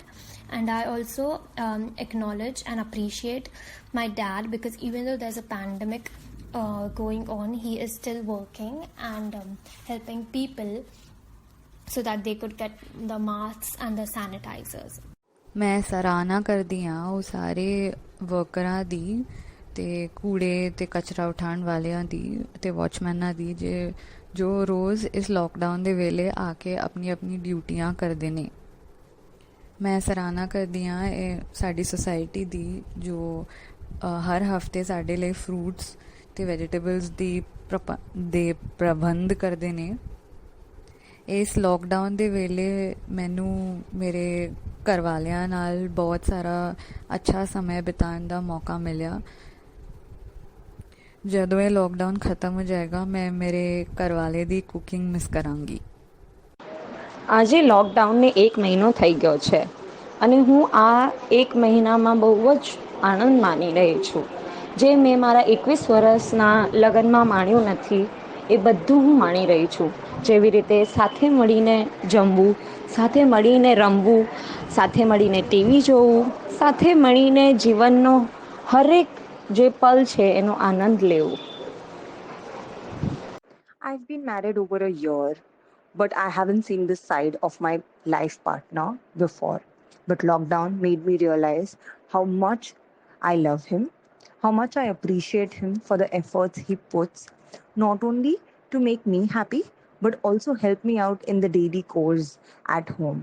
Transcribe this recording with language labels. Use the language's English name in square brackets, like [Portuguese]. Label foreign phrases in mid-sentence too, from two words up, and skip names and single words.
[English] And I also acknowledge and appreciate my dad, because even though there's a pandemic going on, he is still working and helping people so that they could get the masks and the sanitizers. [Punjabi] ਮੈਂ ਸਰਾਹਨਾ ਕਰਦੀ ਹਾਂ ਉਹ ਸਾਰੇ ਵਰਕਰਾਂ ਦੀ ਤੇ ਕੂੜੇ ਤੇ ਕਚਰਾ ਉਠਾਉਣ ਵਾਲਿਆਂ ਦੀ ਤੇ ਵਾਚਮੈਨਾਂ ਦੀ ਜੋ ਰੋਜ਼ ਇਸ ਲੋਕਡਾਊਨ ਦੇ ਵੇਲੇ ਆ ਕੇ ਆਪਣੀ ਆਪਣੀ ਡਿਊਟੀਆਂ ਕਰਦੇ ਨੇ। ਮੈਂ ਸਰਾਹਨਾ ਕਰਦੀ ਹਾਂ ਇਹ ਸਾਡੀ ਸੁਸਾਇਟੀ ਦੀ ਜੋ ਹਰ ਹਫਤੇ ਸਾਡੇ ਲਈ ਫਰੂਟਸ ਤੇ ਵੈਜੀਟੇਬਲਸ ਦੇ ਪ੍ਰਬੰਧ ਕਰਦੇ ਨੇ। ਇਸ ਲੋਕਡਾਊਨ ਦੇ ਵੇਲੇ ਮੈਨੂੰ ਮੇਰੇ ਘਰ ਵਾਲਿਆਂ ਨਾਲ ਬਹੁਤ ਸਾਰਾ ਅੱਛਾ ਸਮਾਂ ਬਿਤਾਉਣ ਦਾ ਮੌਕਾ ਮਿਲਿਆ। ਜਦੋਂ ਇਹ ਲੋਕਡਾਊਨ ਖਤਮ ਹੋ ਜਾਏਗਾ ਮੈਂ ਮੇਰੇ ਘਰ ਵਾਲੇ ਦੀ [English] cooking miss [Punjabi] કરાંગી। [Gujarati] આજે લોકડાઉનને 1 મહિનો થઈ ગયો છે અને હું આ 1 મહિનામાં બહુ જ આનંદ માણી રહી છું। જે મેં મારા 21 વર્ષના લગ્નમાં માણ્યું નથી એ બધું હું માણી રહી છું। જેવી રીતે સાથે મળીને જમવું, સાથે મળીને રમવું, સાથે મળીને ટીવી જોવું, સાથે મળીને જીવનનો હરેક જે પલ છે એનો આનંદ લેવો। [English] I've been married over a year, but I haven't seen this side of my life partner before. But lockdown made me realize how much I love him, how much I appreciate him for the efforts he puts, not only to make me happy, but also help me out in the daily chores at home.